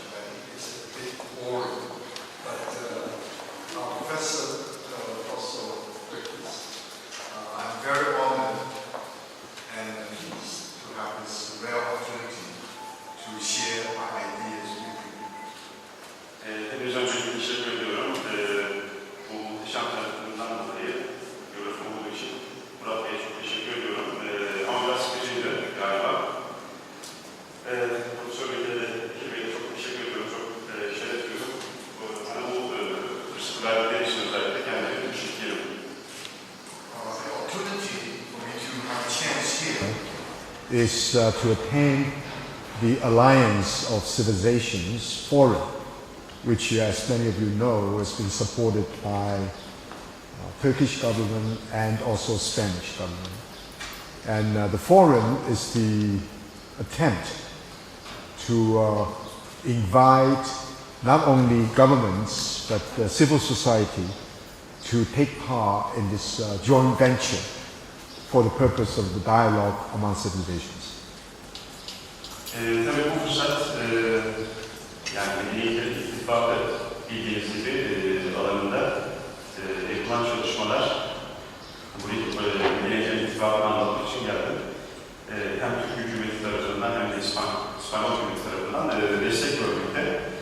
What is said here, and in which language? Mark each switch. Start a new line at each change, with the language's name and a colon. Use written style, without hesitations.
English: I think it's a bit boring, but our professor also practiced. I'm very honored and pleased to have this rare opportunity to share my ideas with you.
Turkish: Hepiniz öncelikle teşekkür ediyorum. Bu muhteşem tanıtımından dolayı, yorum olduğu için Prof. Bey'e çok teşekkür ediyorum. Ama biraz sıkıcıydı galiba. Profesör Bey'e de çok teşekkür ediyorum. Çok şeref duyuyorum. Bana bu fırsatı verdikleri için özellikle kendilerine teşekkür ediyorum.
English: The opportunity for me to have a chance here is to attend the Alliance of Civilizations Forum, which, as many of you know, has been supported by Turkish government and also Spanish government. And the forum is the attempt to invite not only governments but civil society to take part in this joint venture for the purpose of the dialogue among civilizations.
Turkish: Tabii bu fırsat, yani Medeniyetler İttifakı bildiğiniz gibi alanında yapılan çalışmalar, buraya Medeniyetler İttifakı'nı anlatmak için geldim. Hem Türk hükümeti tarafından hem de İspanyol hükümeti tarafından destek görmekte.